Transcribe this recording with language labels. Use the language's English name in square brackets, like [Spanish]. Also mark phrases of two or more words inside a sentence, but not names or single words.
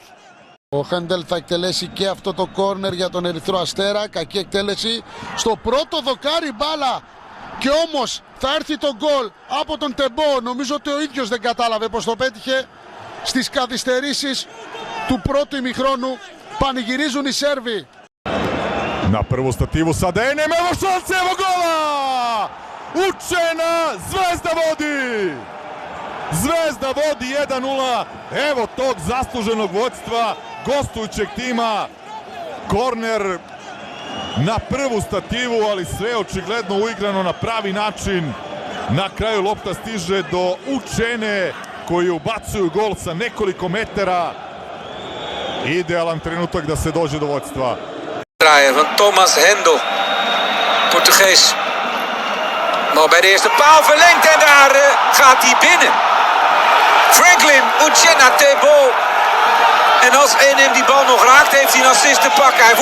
[Greek] Ο Handel θα εκτελέσει και αυτό το κόρνερ για τον Ερυθρό Αστέρα. Κακή εκτέλεση στο πρώτο δοκάρι μπάλα. Και όμως θα έρθει το γκολ από τον Τεμπό. Νομίζω ότι ο ίδιος δεν κατάλαβε πως το πέτυχε. Στις καθυστερήσεις του πρώτου ημιχρόνου πανηγυρίζουν οι Σέρβοι. [Serbian] Na prvu stativu sada Enem, evo šanse, evo gola! Učena, Zvezda vodi! Zvezda vodi 1-0, evo tog zasluženog vodstva gostujućeg tima. Korner na prvu stativu, ali sve očigledno uigrano na pravi način. Na kraju lopta stiže do Učene, koji ubacuju gol sa nekoliko metara. Idealan trenutak da se dođe do vodstva. [Dutch] Draaien van Thomas Handel, Portugees. Maar bij de eerste paal verlengt en daar gaat hij binnen. Franklin Učena Tebo. En als Enem die bal nog raakt, heeft hij een assist te pakken.